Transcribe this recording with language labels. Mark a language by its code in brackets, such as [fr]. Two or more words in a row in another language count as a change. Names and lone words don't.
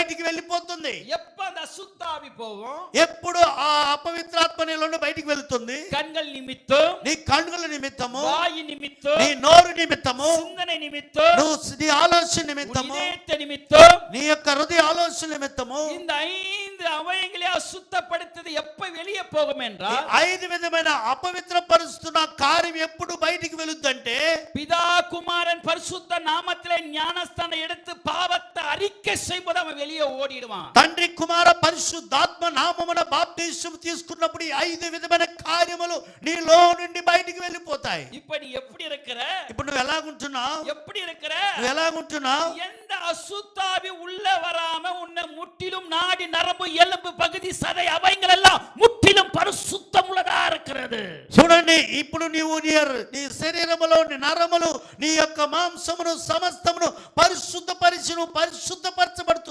[te] వెళ్ళిపోతుంది. [ta] எப்ப அந்த அசுத்த ஆவி போகும்? [te] ఎప్పుడు ఆ అపవిత్రాత్మ నీ నుండి బయటికి వెళ్తుంది? [ta] கண்கள் நிமித்தம், [te] నీ కన్నుల నిమిత్తము, [ta] வாய் நிமித்தம், [te] నీ నోరు నిమిత్తము, [ta] சிந்தனை நிமித்தம், [te] నీ ఆలోచన నిమిత్తము, [ta] இதயத்த நிமித்தம், [te] నీ యొక్క హృదయ ఆలోచన నిమిత్తము [ta] இந்த 5 அவயங்களை அசுத்தப்படுத்தது எப்ப வெளியே போகும் என்றால், [te] 5 విధమైన అపవిత్రపరుస్తున్న కార్యం ఎప్పుడు బయటికి వెళుద్దంటే, [ta] பிதா குமாரன் பரிசுத்த நாமத்திலே ஞானஸ்தானம் எடுத்து பாவத்தை அறிக்கை செய்யும்போது அவன் வெளியே ஓடிடுவான். [te] తండ్రి కుమార పరిశుద్ధాత్మ నామమున బాప్తిసం తీసుకున్నప్పుడు ఈ 5 విధమైన కార్యములు నీలో నుండి బయటికి వెళ్ళిపోతాయి. [ta] இப்ப நீ எப்படி இருக்கிற? [te] ఇప్పుడు నువ్వు ఎలాగుంటున్నావు? [ta] எப்படி இருக்கிற? [te] నువ్వు ఎలాగుంటున్నావు? [ta] எந்த அசுத்தாவி உள்ள வராம உன்னை முற்றிலும் நாடி நரம்பு எலும்பு பகுதி சதை அவைகள் எல்லாம் முற்றிலும் பரிசுத்தம் உள்ளதா இருக்கிறது. [te] చూడండి, ఇప్పుడు నీవు నీ శరీరములో నరములు నీ యొక్క మాంసమును సమస్తమును పరిశుద్ధపరిచి నువ్వు పరిశుద్ధపరచబడి